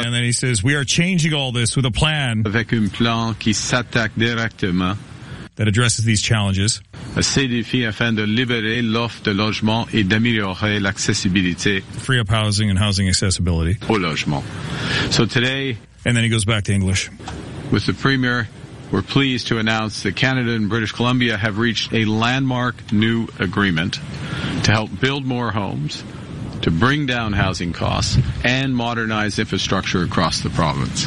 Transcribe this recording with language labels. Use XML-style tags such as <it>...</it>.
<en>Oh, and then he says, we are changing all this with a plan.</en> <fr>Avec un plan qui s'attaque directement.</fr> <en>That addresses these challenges.</en> <fr>A défi afin de libérer l'offre de logement et d'améliorer l'accessibilité.</fr> <en>Free up housing and housing accessibility.</en> <fr>Au logement.</fr> <en>So today. And then he goes back to English. With the Premier, we're pleased to announce that Canada and British Columbia have reached a landmark new agreement to help build more homes, to bring down housing costs, and modernize infrastructure across the province.</en>